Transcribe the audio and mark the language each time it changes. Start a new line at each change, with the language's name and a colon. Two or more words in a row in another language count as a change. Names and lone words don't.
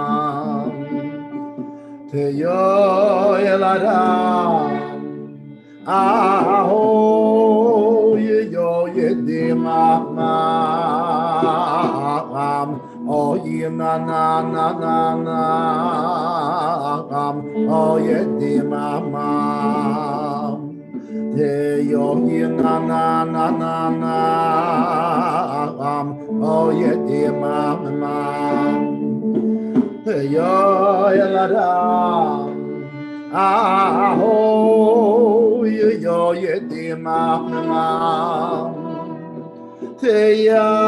English: Te yo elara aho yo di mama. Oh, na na na na na, oh yeah, di mama. Te yo na na na na na, oh yeah, di mama. Te yo la da, oh yo yeah, di mama. Te ya